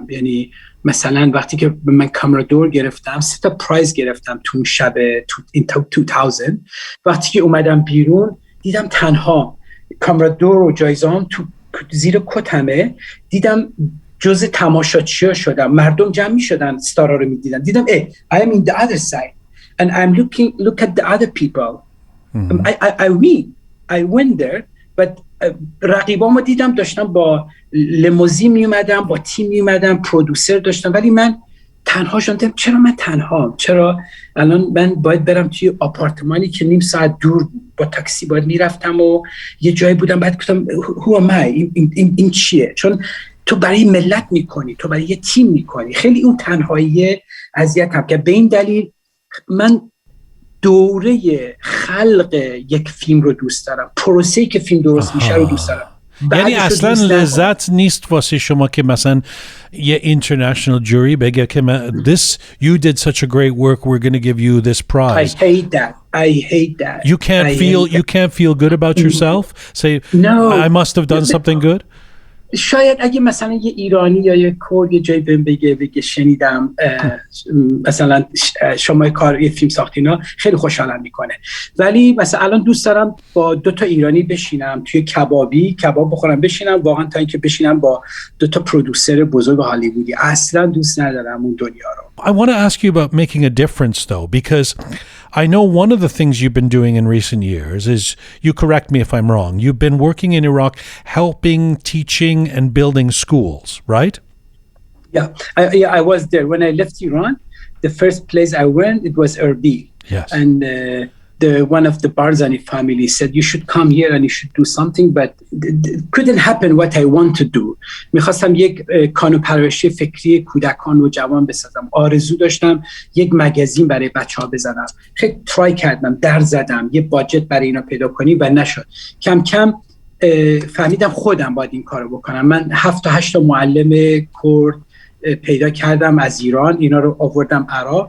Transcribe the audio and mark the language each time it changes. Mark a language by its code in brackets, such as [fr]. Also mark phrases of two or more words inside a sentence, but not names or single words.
[fa] یعنی مثلا وقتی که من کامرا دور گرفتم 3 تا پرایز گرفتم تو شب 2000. وقتی که اومدم بیرون دیدم تنها کامرا دور و جایزه‌ام تو زیر کتمه، دیدم جز تماشاچی‌ها شدم. مردم جمع می‌شدن ستارا رو می‌دیدن. دیدم [en] I am in the other side and I'm look at the other people. I went there but [fa] رقیبامو دیدم داشتم با لیموزین میومدم، با تیم میومدم، پرودوسر داشتم، ولی من تنها شدم. چرا من تنها؟ چرا الان من باید برم توی آپارتمانی که نیم ساعت دور با تاکسی باید میرفتم و یه جایی بودم بعد گفتم [en] who am I؟ [fa] این چیه؟ چون تو برای ملت میکنی، تو برای یه تیم میکنی. خیلی اون تنهایی اذیتم که به این دلیل من دوره خلق یک فیلم رو دوست دارم، پروسه‌ای که فیلم درست میشه رو دوست دارم. یعنی اصلا لذت نیست واسه شما که مثلا یه [en] international jury [fa] بگه که [en] this you did such a great work, we're going to give you this prize. I hate that. You can't feel good about yourself? Say no. I must have done something good? [fa] شاید اگه مثلا یه ایرانی یا یه کرد یه جایی بگه شنیدم مثلا شما یه فیلم ساختینا، خیلی خوشحالم میکنه. ولی مثلا الان دوست دارم با 2 تا ایرانی بشینم توی کباب بخورم، بشینم واقعا تا اینکه بشینم با 2 تا پرودوسر بزرگ هالیوودی. اصلا دوست ندارم اون دنیا رو. [en] I want to ask you about making a difference though, because I know one of the things you've been doing in recent years is, you correct me if I'm wrong, you've been working in Iraq helping, teaching, and building schools, right? Yeah, I was there. When I left Iran, the first place I went, it was Erbil. Yes. And one of the Barzani family said, you should come here and you should do something, but it couldn't happen what I want to do. [fa] میخواستم یک کانون پرورشی فکری کودکان و جوان بسازم. آرزو داشتم یک مگزین برای بچه ها بزنم. خیلی ترای کردم، در زدم یه باجت برای اینا پیدا کنی و نشد. کم کم فهمیدم خودم باید این کارو بکنم. من 7 تا 8 تا معلم کرد پیدا کردم از ایران، اینا رو آوردم عراق.